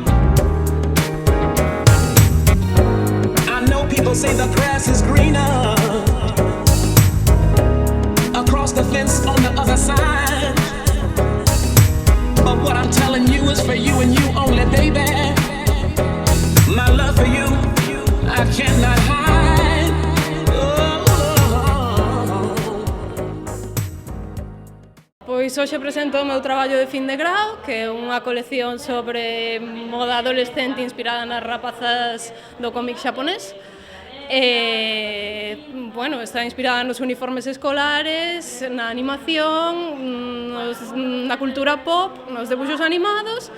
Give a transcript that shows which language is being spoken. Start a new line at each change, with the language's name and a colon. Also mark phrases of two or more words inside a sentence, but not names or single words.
English: I know people say the grass is greener across the fence on the other side. But what I'm telling you is for you and you only, baby. My love for you, I cannot hide.
Galician: Pois hoxe presento o meu traballo de fin de grao, que é unha colección sobre moda adolescente inspirada nas rapazas do cómic xaponés. Bueno, está inspirada nos uniformes escolares, na animación, na cultura pop, nos debuxos animados.